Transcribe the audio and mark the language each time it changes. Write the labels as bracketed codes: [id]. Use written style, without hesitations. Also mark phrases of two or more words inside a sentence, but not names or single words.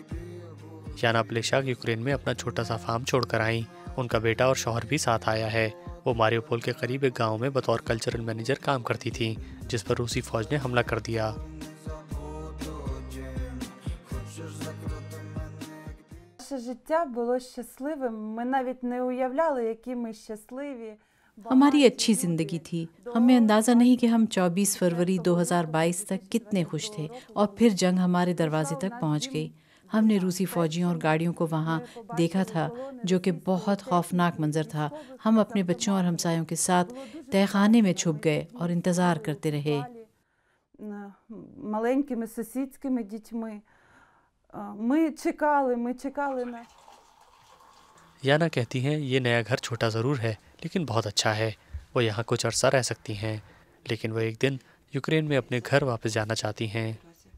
[ur] یانا پلیشاک یوکرین میں اپنا چھوٹا سا فارم چھوڑ کر آئی. اُن کا بیٹا اور شوہر بھی ساتھ آیا ہے۔ وہ ماریوپول کے قریب ایک گاؤں میں بطور [en] cultural manager [ur] کام کرتی تھی، جس پر روسی فوج نے حملہ کر دیا. [uk] Наше життя було щасливим. Ми навіть не уявляли, які ми щасливі. [ur] ہماری اچھی زندگی تھی. ہمیں اندازہ نہیں کہ ہم 24 فروری 2022 تک کتنے خوش تھے، اور پھر جنگ ہمارے دروازے تک پہنچ گئی. ہم نے روسی فوجیوں اور گاڑیوں کو وہاں دیکھا تھا، جو کہ بہت خوفناک منظر تھا. ہم اپنے بچوں اور ہمسایوں کے ساتھ تہہ خانے میں چھپ گئے اور انتظار کرتے رہے. [uk] Маленькими сусідськими дітьми. Ми чекали на... [ur] یانا کہتی ہیں، یہ نیا گھر چھوٹا ضرور ہے، لیکن بہت اچھا ہے. وہ یہاں کچھ عرصہ رہ سکتی ہیں، لیکن وہ ایک دن یوکرین میں اپنے گھر واپس جانا چاہتی ہیں.